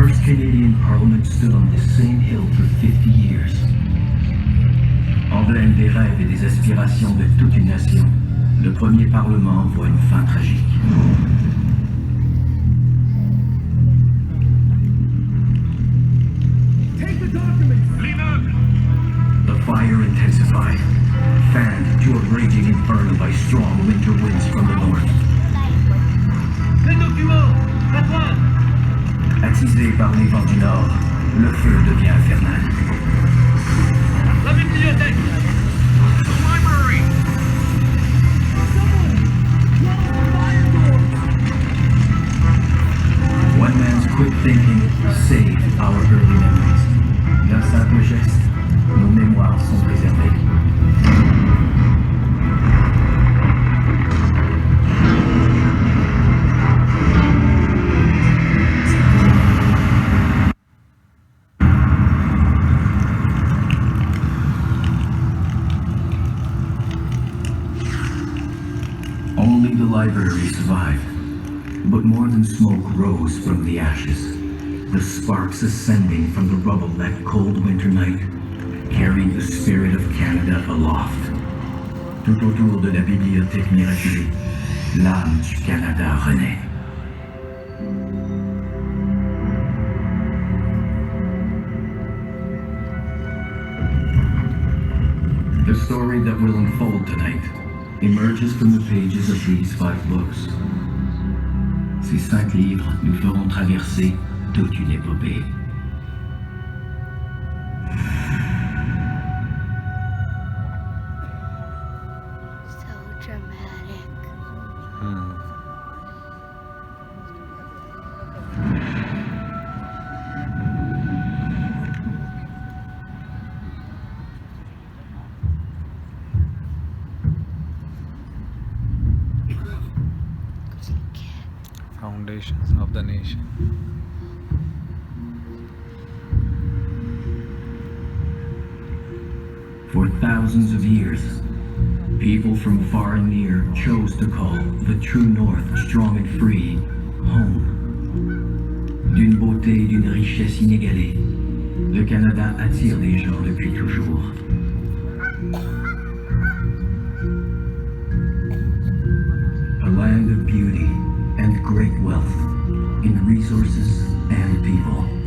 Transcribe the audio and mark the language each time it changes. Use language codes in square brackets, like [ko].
[en] Canadian Parliament stood on this same hill for 50 years. [fr] Emblème des rêves et des aspirations de toute une nation, le premier Parlement voit une fin tragique. [en] The fire intensified, fanned to a raging inferno by strong winter winds from the north. [fr] Les documents! Attends! Attisé par les vents du nord, le feu devient infernal. La bibliothèque! [en] The library! One man's quick thinking saved our early memories. [fr] D'un simple geste, nos mémoires sont préservées. [en] Only the library survived, but more than smoke rose from the ashes, the sparks ascending from the rubble that cold winter night, carrying the spirit of Canada aloft. [fr] Tout autour de la bibliothèque miraculée, l'âme du Canada renaît. [en] The story that will unfold tonight emerges from the pages of these 5 books. [fr] Ces 5 livres nous feront traverser toute une épopée. [en] So dramatic. Foundations of the nation. For thousands of years, people from far and near chose to call the true North, strong and free, home. [fr] D'une beauté et d'une richesse inégalée, le Canada attire les gens depuis toujours. [en] A land of beauty and great wealth in resources and people.